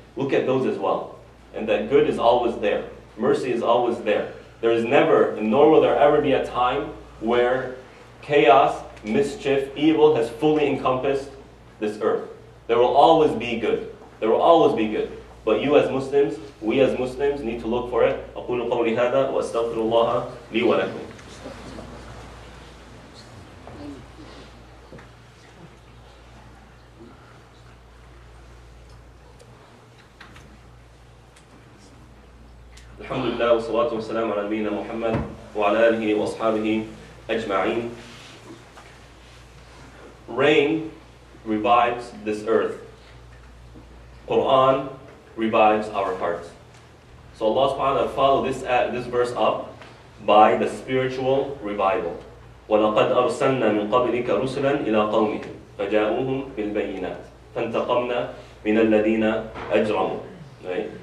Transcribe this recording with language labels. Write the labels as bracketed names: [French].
[English] Look at those as well. And that good is always there. Mercy is always there. There is never, nor will there ever be a time where chaos, mischief, evil has fully encompassed this earth. There will always be good. There will always be good. But you as Muslims, we as Muslims need to look for it. [Arabic] أقول قولي هذا وأستغفر الله لي ولكم. الحمد لله والصلاة والسلام على نبينا محمد وعلى آله وأصحابه أجمعين. [English] Rain revives this earth. Quran revives our hearts. So Allah subhanahu wa ta'ala followed this verse up by the spiritual revival. [Arabic] وَلَقَدْ أَرْسَلْنَا مِنْ قَبْلِكَ رُسُلًا إِلَىٰ قَوْمِهِمْ فَجَاءُوهُمْ بِالْبَيِّنَاتِ فَانْتَقَمْنَا مِنَ الَّذِينَ أَجْرَمُوا. [English] Right?